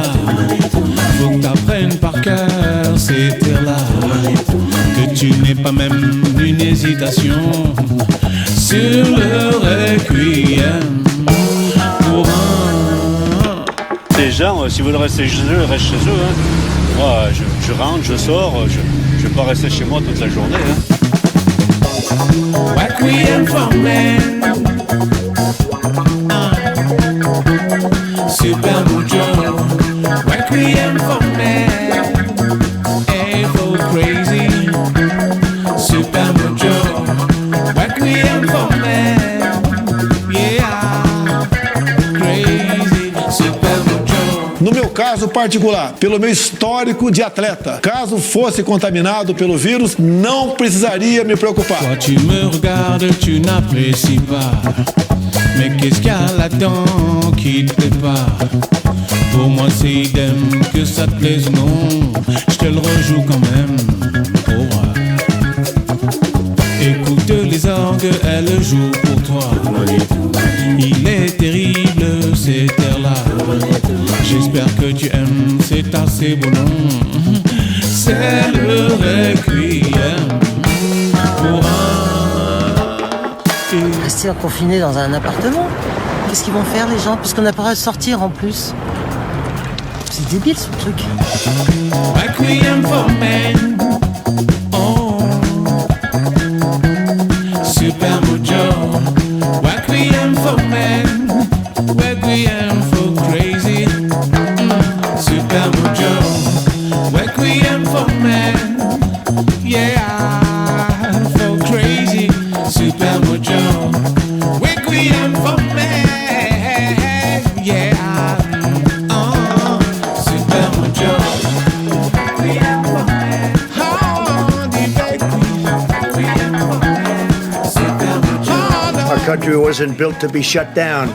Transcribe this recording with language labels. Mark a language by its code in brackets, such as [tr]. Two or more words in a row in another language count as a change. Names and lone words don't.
[fr] Faut que t'apprennes par cœur ces terres-là, que tu n'aies pas même une hésitation sur le requiem pour un. Les gens, si vous voulez rester chez eux, restent chez eux. Hein. Moi, je rentre, je sors, je vais pas rester chez moi toute la journée. Hein. [en] Requiem for men. Super Mojo. Requiem for men. Evo crazy. Super Mojo. Requiem for men. Yeah. Crazy. Super Mojo. [pt] No meu caso particular, pelo meu histórico de atleta, caso fosse contaminado pelo vírus, não precisaria me preocupar. [fr] Quand tu me regardes, tu n'apprécies pas. Mais qu'est-ce qu'il y a là-dedans qui te plaît pas? Pour moi c'est idem, que ça te plaise ou non, je te le rejoue quand même. Écoute les orgues, elles jouent pour toi. Il j'espère que tu aimes, c'est assez bon. C'est le requiem pour un... Rester confiné dans un appartement. Qu'est-ce qu'ils vont faire les gens, puisqu'on n'a pas le droit de sortir en plus? C'est débile ce truc. [en] Requiem for men. Oh. Super Mojo. Requiem for men. Requiem for crazy. Super Mojo. Requiem for men. Yeah. For crazy. Super Mojo. Requiem for men. Yeah. Our country wasn't built to be shut down.